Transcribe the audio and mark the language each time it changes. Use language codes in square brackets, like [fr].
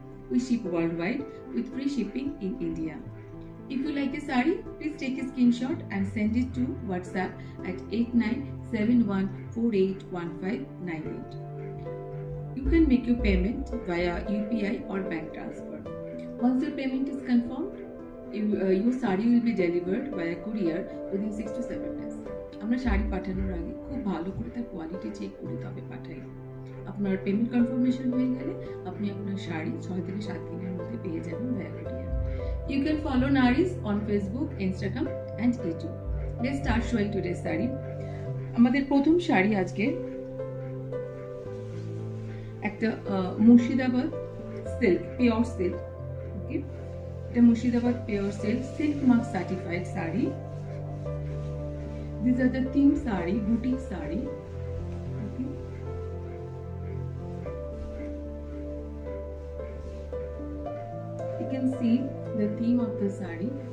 [en] We ship worldwide with free shipping in India. If you like a saree, please take a screenshot and send it to WhatsApp at 8971481598. You can make your payment via UPI or bank transfer. Once your payment is confirmed, your saree will be delivered via courier within 6 to 7 days. [bn] আমরা শাড়ি পাঠানোর আগে খুব ভালো করে তার quality check করে তবে পাঠাই। আপনার পেমেন্ট কনফার্মেশন হয়ে গেলে আপনি আপনার শাড়ি 6 থেকে 7 দিনের মধ্যে পেয়ে যাবেন [en] via courier. You can follow Naris on Facebook, Instagram and YouTube. Let's start showing today's saree. [bn] আমাদের প্রথম শাড়ি আজকে একটা মুর্শিদাবাদ সিল্ক, পিওর সিল্ক। ওকে, এটা Murshidabad pure silk, silk mark certified sari. [en] These are the theme saree, boutique saree. Okay. You can see the theme of the saree.